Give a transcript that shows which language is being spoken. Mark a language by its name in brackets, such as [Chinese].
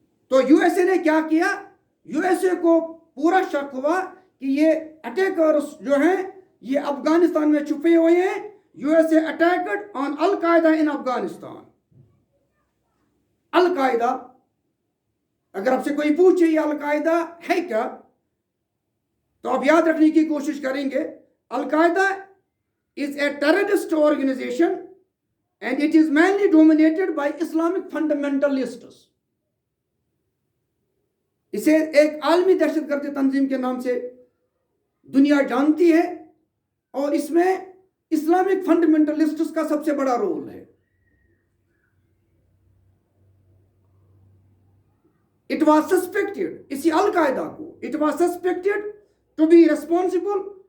[Urdu] تو U S A نے کیا کیا؟ یو ایس اے کو پورا شک ہوا کہ یہ اٹیکرز جو ہیں یہ افغانستان میں چھپے ہوئے ہیں. [English] U S A attacked on al Qaeda in Afghanistan. [Urdu] القاعدہ، اگر آپ سے کوئی پوچھے یہ القاعدہ ہے کیا، تو آپ یاد رکھنے کی کوشش کریں گے. [English] Al Qaeda is a terrorist organization and it is mainly dominated by Islamic fundamentalists. [Urdu] اسے ایک عالمی دہشت گردی تنظیم کے نام سے دنیا جانتی ہے، اور اس میں اسلامک فنڈامنٹلسٹس کا سب سے بڑا رول ہے. [English] It was suspected، [Urdu] اسی القاعدہ کو [English] it was suspected to be responsible.